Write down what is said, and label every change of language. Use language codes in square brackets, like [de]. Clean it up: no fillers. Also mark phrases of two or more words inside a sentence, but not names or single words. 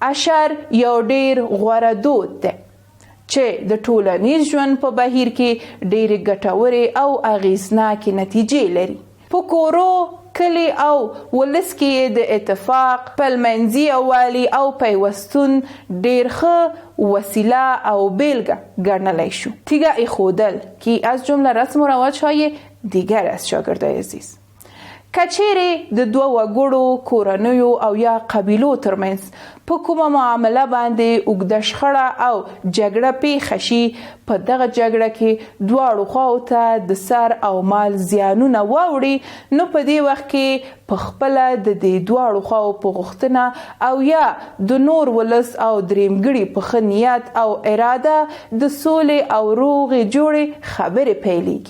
[ps] اشر یو ډیر غوره دود دی چې د ټولنیز ژوند په بهیر کې ډېرې ګټورې او اغېزناکې نتیجې لري. په کورو، کلی او ولس کې د اتفاق، پلمنځي یووالي او پیوستون ډیر ښه وسیله او بیلگه گرنلی شو. [fa] تیگه ایخودل که از جمله رسم و رواجهای دیگر است شاگردای عزیز. [ps] کچیری د دوه وګړو، کورنیو او یا قبیلو ترمنځ په کومه معامله باندې اوږده شخړه او جګړه پیښه شي، په دغه جګړه کې دواړو خواو ته د سر او مال زیانونه واوړي، نو په دې وخت کې په خپله د دې دواړو خواو په غوښتنه او یا د نور ولس او درېمګړي په ښه نیت او اراده د سولې او روغې جوړې خبرې پیلېږي.